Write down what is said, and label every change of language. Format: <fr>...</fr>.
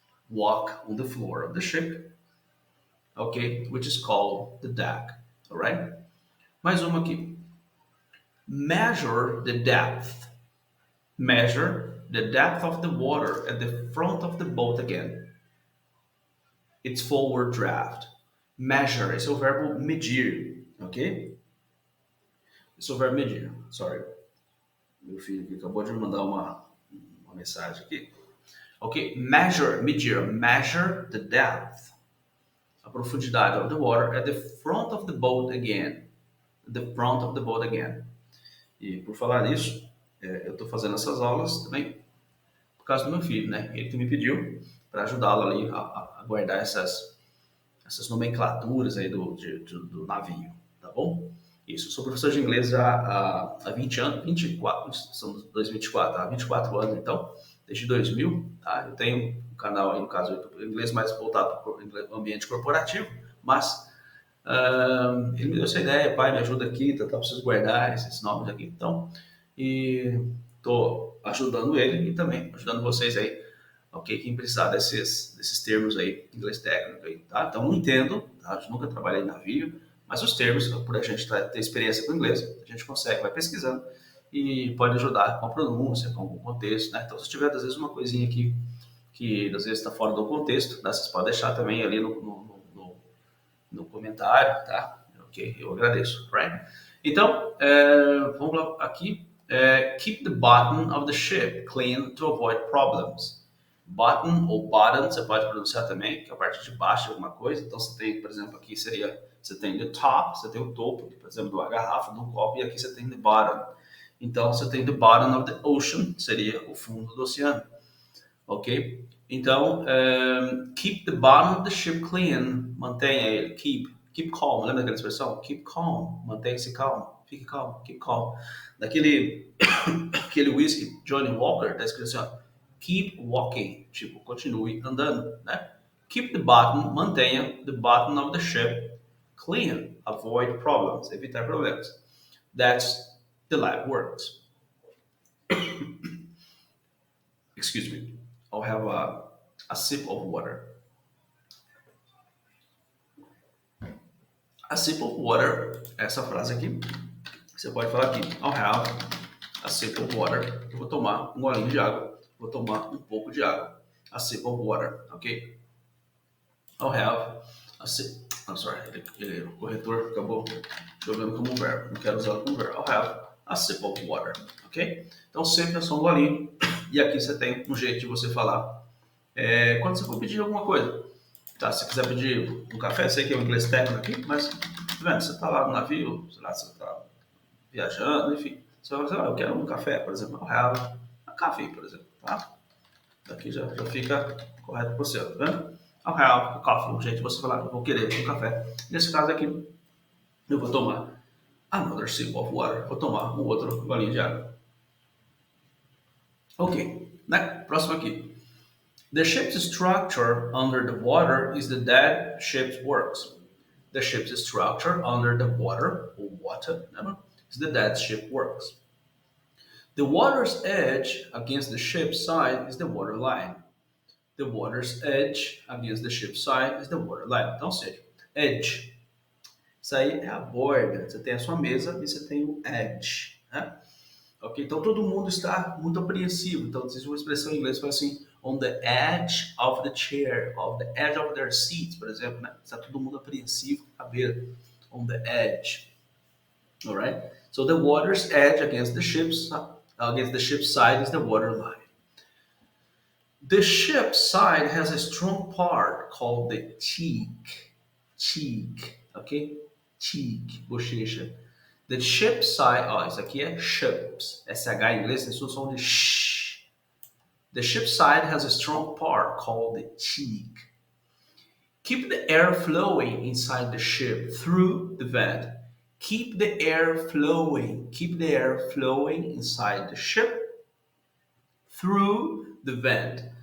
<en>Walk on the floor of the ship, okay, which is called the deck. All right?</en> <pt>Mais uma aqui.</pt> <en>Measure the depth. Measure the depth of the water at the front of the boat again. It's forward draft.</en> <pt>Measure, esse é o verbo medir, ok? Esse é o verbo medir.</pt> <en>Sorry.</en> <pt>Meu filho aqui acabou de me mandar uma mensagem aqui.</pt> <en>Ok? Measure the depth.</en> <pt>A profundidade</pt> <en>of the water at the front of the boat again. The front of the boat again.</en> <pt>E por falar nisso, eu estou fazendo essas aulas também por causa do meu filho, né? Ele que me pediu para ajudá-lo ali a guardar essas nomenclaturas aí do navio, tá bom? Isso, eu sou professor de inglês já há 20 anos, 24, são 2024, há 24 anos então, desde 2000, tá? Eu tenho um canal aí, no caso, inglês mais voltado para o ambiente corporativo, mas ele me deu essa ideia, pai, me ajuda aqui, tá, preciso guardar esses nomes aqui, então, e tô ajudando ele e também ajudando vocês aí, ok, quem precisar desses termos aí, inglês técnico aí, tá? Então, não entendo, tá? Eu nunca trabalhei em navio, mas os termos, por a gente ter experiência com inglês, a gente consegue, vai pesquisando e pode ajudar com a pronúncia, com algum contexto, né? Então, se tiver, às vezes, uma coisinha aqui que, às vezes, está fora do contexto, né? Vocês podem deixar também ali no comentário, tá? Ok, eu agradeço, right? Então, vamos lá aqui.</pt> <en>Keep the bottom of the ship clean to avoid problems.</en> <pt>Bottom ou bottom, você pode pronunciar também, que é a parte de baixo de alguma coisa. Então, você tem, por exemplo, aqui você tem the top, você tem o topo, por exemplo, de uma garrafa, de um copo, e aqui você tem the bottom. Então, você tem</pt> <en>the bottom of the ocean,</en> <pt>seria o fundo do oceano. Ok?</pt> <en>Então, keep the bottom of the ship clean.</en> <pt>Mantenha ele.</pt> <en>Keep calm.</en> <pt>Lembra daquela expressão?</pt> <en>Keep calm.</en> <pt>Mantenha-se calmo. Fique calmo. Keep calm. Daquele aquele whisky Johnny Walker, tá escrito assim, ó,</pt> <en>keep walking.</en> <pt>Tipo, continue andando, né?</pt> <en>Keep the bottom.</en> <pt>Mantenha</pt> <en>the bottom of the ship clean. Avoid problems.</en> <pt>Evitar problemas.</pt> <en>That's the life works. Excuse me. I'll have a sip of water. A sip of water,</en> <pt>essa frase aqui, você pode falar aqui.</pt> <en>I'll have a sip of water.</en> <pt>Eu vou tomar um golinho de água. Vou tomar um pouco de água.</pt> <en>A sip of water,</en> <pt>ok?</pt> <en>I'll have a sip. I'm sorry,</en> <pt>o corretor acabou jogando como verbo. Não quero usar como verbo.</pt> <en>I'll have a sip of water, ok?</en> <pt>Então sempre é só um golinho. E aqui você tem um jeito de você falar. Quando você for pedir alguma coisa, tá? Se quiser pedir um café, sei que é o inglês técnico aqui, mas tá vendo? Você tá lá no navio, sei lá, você tá viajando, enfim. Você vai falar, eu quero um café, por exemplo.</pt> <en>I'll have a coffee,</en> <pt>por exemplo, tá? Daqui já fica correto para você, tá vendo?</pt> <en>I'll have a coffee,</en> <pt>um jeito de você falar, eu vou querer um café. Nesse caso aqui, eu vou tomar</pt> <en>another sip of water.</en> <pt>Vou tomar um outro golinho de água. Ok, né? Próximo aqui.</pt> <en>The ship's structure under the water is the dead ship's works. The ship's structure under the water, or water, is the dead ship works. The water's edge against the ship's side is the water line. The water's edge against the ship's side is the water line.</en> <pt>Então, ou seja, edge. Isso aí é a borda. Você tem a sua mesa e você tem o edge, né? Ok? Então, todo mundo está muito apreensivo. Então, existe uma expressão em inglês que fala assim,</pt> <en>on the edge of the chair, on the edge of their seats,</en> <pt>por exemplo, né? Está todo mundo apreensivo à beira.</pt> <en>On the edge. Alright? So, the water's edge against the ship's side is the water line. The ship's side has a strong part called the cheek. Cheek, ok? Cheek, bochecha. The ship's side,</en> <pt>isso aqui é ships. SH em inglês tem som de sh.</pt> <en>The ship's side has a strong part called the cheek. Keep the air flowing inside the ship through the vent. Keep the air flowing. Keep the air flowing inside the ship through the vent.</en>